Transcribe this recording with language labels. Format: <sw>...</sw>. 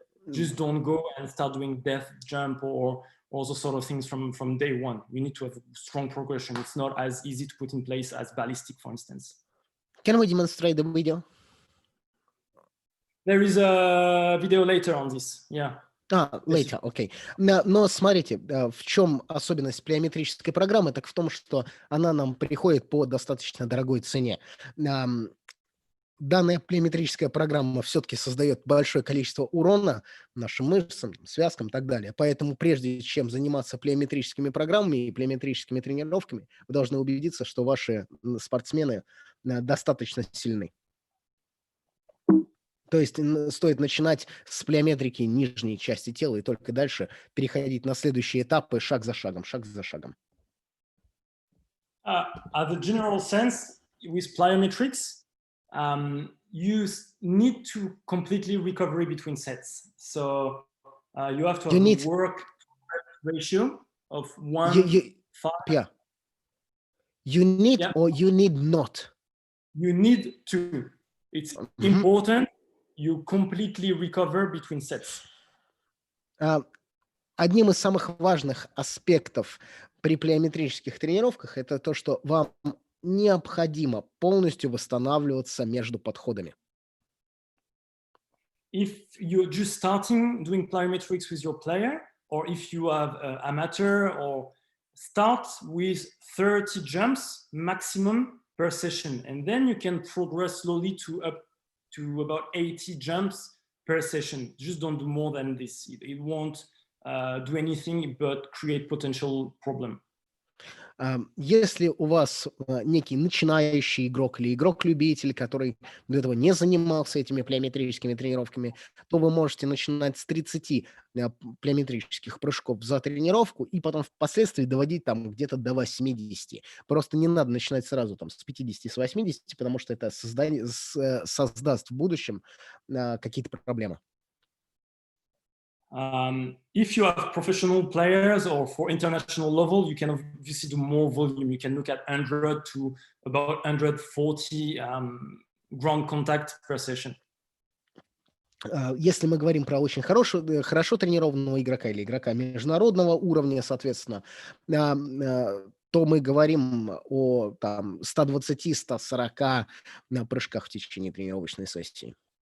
<en>Just don't go and start doing death jump or those sort of things from day one. We need to have a strong progression. It's not as easy to put in place as ballistic, for instance. Can we demonstrate the video? There is a video later on this, yeah. Later, окей.</en> <ru>Но смотрите, в чем особенность плеометрической программы, так в том, что она нам приходит по достаточно дорогой цене. Данная плеометрическая программа все-таки создает большое количество урона нашим мышцам, связкам и так далее. Поэтому прежде чем заниматься плеометрическими программами и плеометрическими тренировками, вы должны убедиться, что ваши спортсмены достаточно сильны. То есть стоит начинать с плеометрики нижней части тела и только дальше переходить на следующие этапы шаг за шагом, шаг за шагом.</ru> <en>As a general sense, with plyometrics, you need to completely recover between sets. So you have to have a work ratio of 1:5. Yeah. You need or you need not? You need to. It's important. You completely recover between sets.</en> <ru>Одним из самых важных аспектов при плеометрических тренировках это то, что вам необходимо полностью восстанавливаться между подходами.</ru> <en>If you're just starting doing plyometrics with your player, or if you have amateur, or start with 30 jumps maximum per session, and then you can progress slowly to up to about 80 jumps per session. Just don't do more than this. It won't do anything but create potential problem.</en> <ru>Если у вас некий начинающий игрок или игрок-любитель, который до этого не занимался этими плеометрическими тренировками, то вы можете начинать с 30 плеометрических прыжков за тренировку и потом впоследствии доводить там где-то до 80. Просто не надо начинать сразу там с 50, с 80, потому что это создаст в будущем какие-то проблемы.</ru> <en>If you have professional players or for international level, you can obviously do more volume. You can look at 100 to about 140 ground contact per session.</en> <ru>Если мы говорим про очень хорошо тренированного игрока или игрока международного уровня, соответственно, то мы говорим о там 120-140 прыжках в течение тренировочной сессии.</ru>